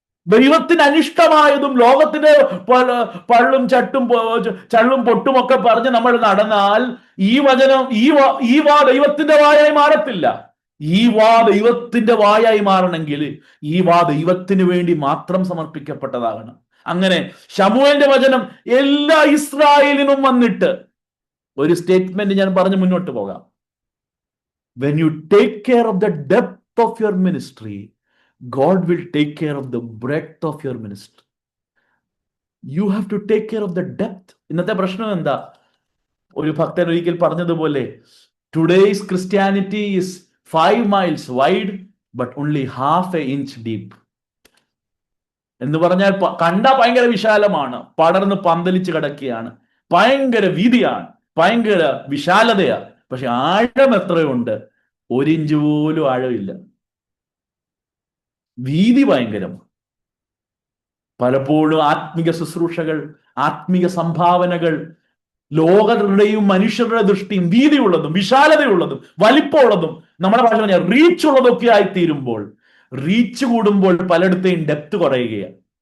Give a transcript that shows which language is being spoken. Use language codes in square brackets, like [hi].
[ml] ദൈവത്തിന് അനിഷ്ടമായതും ലോകത്തിന്റെ പള്ളും ചള്ളും പൊട്ടുമൊക്കെ പറഞ്ഞ് നമ്മൾ നടന്നാൽ ഈ വചനം ഈ വാ ദൈവത്തിന്റെ വായായി മാറത്തില്ല. ഈ വാ ദൈവത്തിന്റെ വായായി മാറണമെങ്കിൽ ഈ വാ ദൈവത്തിന് വേണ്ടി മാത്രം സമർപ്പിക്കപ്പെട്ടതാകണം. അങ്ങനെ ശമൂവേലിന്റെ വചനം എല്ലാ ഇസ്രായേലിനും വന്നിട്ട് ഒരു സ്റ്റേറ്റ്മെന്റ് ഞാൻ പറഞ്ഞ് മുന്നോട്ട് പോകാം. [en] When you take care of the depth of your ministry, God will take care of the breadth of your ministry. You have to take care of the depth. [ml] ഇന്നത്തെ പ്രശ്നം എന്താ? ഒരു ഭക്തൻ ഒരിക്കൽ പറഞ്ഞതുപോലെ, [en] today's Christianity is 5 miles wide but only half an inch deep. [ml] എന്ന് പറഞ്ഞാൽ കണ്ട ഭയങ്കര വിശാലമാണ്, പടർന്ന് പന്തലിച്ച് കിടക്കുകയാണ്, ഭയങ്കര വീതിയാണ്, ഭയങ്കര വിശാലതയാണ്. പക്ഷെ ആഴം എത്രയുണ്ട്? 1 ഇഞ്ച് പോലും ആഴമില്ല. വീതി ഭയങ്കരം. പലപ്പോഴും ആത്മീക ശുശ്രൂഷകൾ, ആത്മീക സംഭാവനകൾ ലോകരുടെയും മനുഷ്യരുടെ ദൃഷ്ടിയും വീതിയുള്ളതും വിശാലതയുള്ളതും വലിപ്പമുള്ളതും നമ്മുടെ ഭാഷ പറഞ്ഞാൽ റീച്ച് ഉള്ളതൊക്കെ ആയിത്തീരുമ്പോൾ, റീച്ച് കൂടുമ്പോൾ പലയിടത്തെയും ഡെപ്ത് കുറയുകയാണ്.